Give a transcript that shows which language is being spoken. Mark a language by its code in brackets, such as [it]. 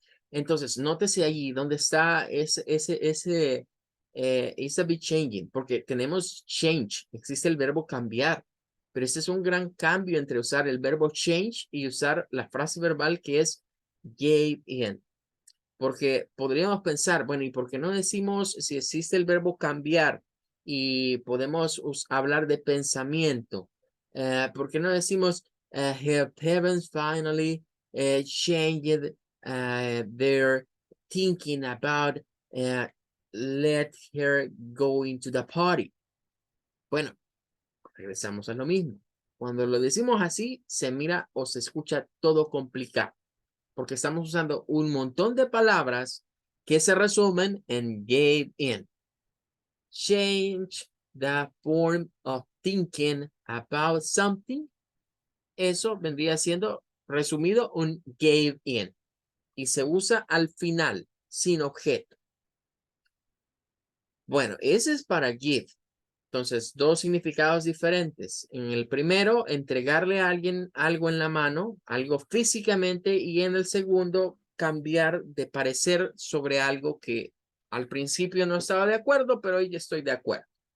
[es] Entonces, nótese allí donde está ese be changing, porque tenemos change, existe el verbo cambiar, pero este es un gran cambio entre usar el verbo change y usar la frase verbal que es gave in. Porque podríamos pensar, bueno, ¿y por qué no decimos si existe el verbo cambiar y podemos hablar de pensamiento? ¿Por qué no decimos [en] her parents finally changed their thinking about let her go into the party? [es] Bueno, regresamos a lo mismo. Cuando lo decimos así, se mira o se escucha todo complicado, porque estamos usando un montón de palabras que se resumen en gave in. [en] Change the form of thinking about something. [es] Eso vendría siendo resumido un gave in. Y se usa al final, sin objeto. Bueno, ese es para give. Entonces, dos significados diferentes. En el primero, entregarle a alguien algo en la mano, algo físicamente, y en el segundo, cambiar de parecer sobre algo que al principio no estaba de acuerdo, pero hoy ya estoy de acuerdo.